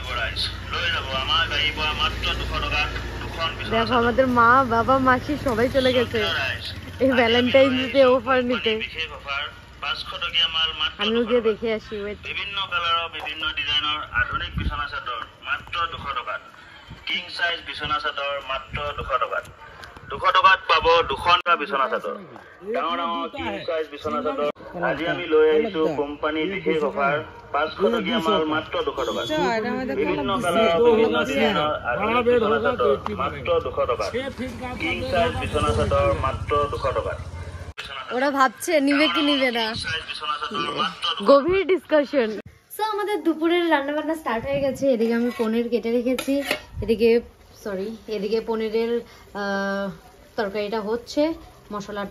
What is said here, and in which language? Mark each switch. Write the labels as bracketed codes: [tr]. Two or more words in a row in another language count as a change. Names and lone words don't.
[bn] দেখো আমাদের মা বাবা মাসি সবাই চলে গেছে এই [en] Valentine's Day offer [bn] নিতে। আমিও গিয়ে দেখে আসি। [as] বিভিন্ন কালাৰৰ বিভিন্ন ডিজাইনৰ আধুনিক বিছনা চাদৰ মাত্ৰ 200 টকাত। [en] king size [as] বিছনা চাদৰ মাত্ৰ 200 টকাত। 200 টকাত পাব দুখনটা বিছনা চাদৰ। ডাঙৰ ডাঙৰ [en] king size [as] বিছনা চাদৰ আজি আমি লৈ আহিছো কোম্পানী বিশেষ অফাৰ 500 টকীয়া মাল মাত্ৰ 200 টকাত। বিভিন্ন কালাৰৰ বিভিন্ন ডিজাইনৰ আধুনিক বিছনা চাদৰ মাত্ৰ 200 টকাত। [en] king size [as] বিছনা চাদৰ মাত্ৰ 200 টকাত। [bn] ওরা ভাবছে নিবে কি নিবে না, গভীর ডিসকাশন। সো আমাদের দুপুরের রান্না বান্না স্টার্ট হয়ে গেছে। এদিকে আমি পনির কেটে রেখেছি, এদিকে পনিরের তরকারিটা হচ্ছে, মশলাটা।